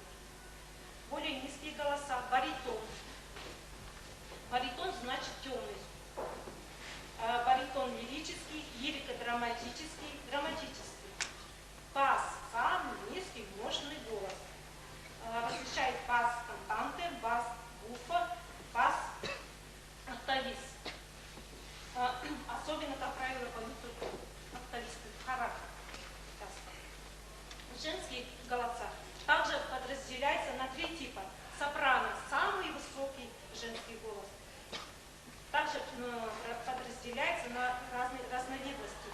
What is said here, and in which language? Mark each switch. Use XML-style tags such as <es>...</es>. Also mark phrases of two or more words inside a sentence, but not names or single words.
<ru>Более низкие голоса: баритон. Баритон значит темный. Баритон лирический, лирико-драматический, драматический. Бас – самый низкий мощный голос. Различает бас кантанте, бас буфа, бас октавист. Особенно, как правило, поют октависты, характер. Женские голоса также подразделяются на 3 типа. Сопрано – самый высокий женский голос. Также подразделяется на разные разновидности.</ru>